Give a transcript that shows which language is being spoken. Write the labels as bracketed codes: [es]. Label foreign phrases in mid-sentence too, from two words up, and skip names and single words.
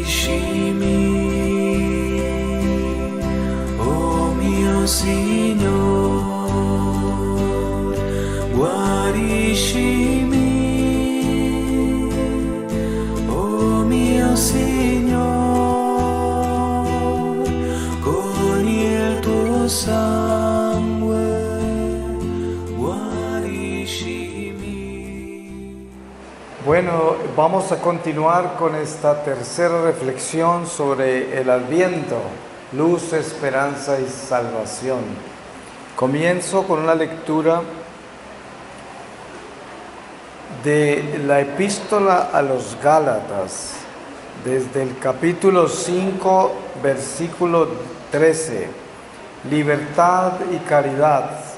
[it] oh mio Signore, guariscimi, oh mio Signore, con il tuo sangue, guariscimi. [es] Bueno, vamos a continuar con esta tercera reflexión sobre el Adviento, luz, esperanza y salvación. Comienzo con una lectura de la epístola a los Gálatas, desde el capítulo 5, versículo 13, libertad y caridad.